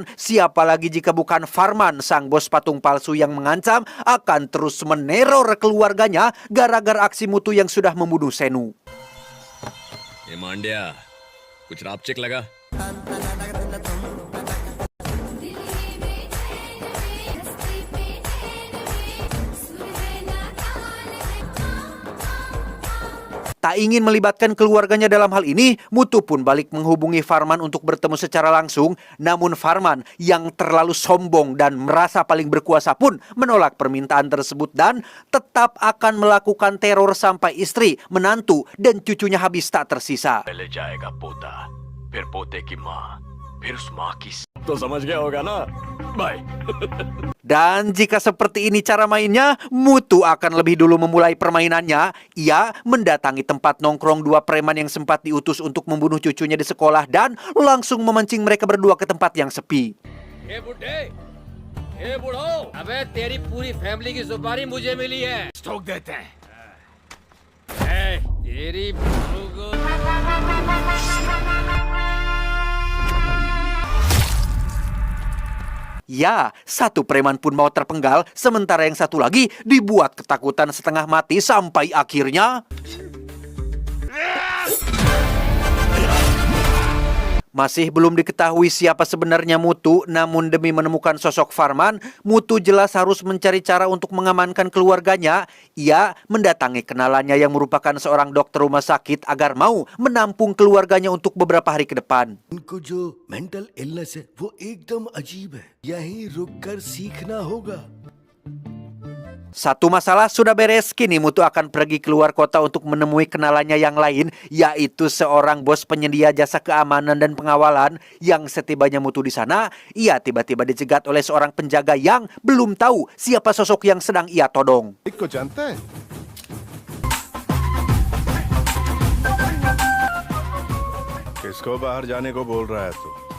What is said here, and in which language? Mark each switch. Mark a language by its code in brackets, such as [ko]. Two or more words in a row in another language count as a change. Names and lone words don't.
[id] Siapa lagi jika bukan Farman, sang bos patung palsu yang mengancam akan terus meneror keluarganya gara-gara aksi Mutu yang sudah membunuh Senu. [hi] ये मांड्या, कुछ रापचिक लगा? [id] Tak ingin melibatkan keluarganya dalam hal ini, Mutu pun balik menghubungi Farman untuk bertemu secara langsung. Namun Farman yang terlalu sombong dan merasa paling berkuasa pun menolak permintaan tersebut dan tetap akan melakukan teror sampai istri, menantu, dan cucunya habis tak tersisa. [hi] पहले जाएगा पोता, फिर पोते की माँ, फिर उस माँ की तो समझ गया होगा ना? बाय। [id] Dan jika seperti ini cara mainnya, Mutu akan lebih dulu memulai permainannya. Ia mendatangi tempat nongkrong dua preman yang sempat diutus untuk membunuh cucunya di sekolah dan langsung memancing mereka berdua ke tempat yang sepi. [hi] ए बुड्ढे, ए बुढ़ो, अबे तेरी पूरी फैमिली की सुपारी मुझे मिली है। स्टोक देते हैं। तेरी बहू को [id] Ya, satu preman pun mau terpenggal, sementara yang satu lagi dibuat ketakutan setengah mati sampai akhirnya masih belum diketahui siapa sebenarnya Mutu. Namun demi menemukan sosok Farman, Mutu jelas harus mencari cara untuk mengamankan keluarganya. Ia mendatangi kenalannya yang merupakan seorang dokter rumah sakit agar mau menampung keluarganya untuk beberapa hari ke depan. [hi] उनको जो [en] mental illness [hi] है वो एकदम अजीब है यहीं रुककर सीखना होगा। [id] Satu masalah sudah beres, kini Mutu akan pergi keluar kota untuk menemui kenalannya yang lain, yaitu seorang bos penyedia jasa keamanan dan pengawalan. Yang setibanya Mutu di sana, ia tiba-tiba dicegat oleh seorang penjaga yang belum tahu siapa sosok yang sedang ia todong. [hi] को जानता है किसको बाहर जाने को बोल रहा है तू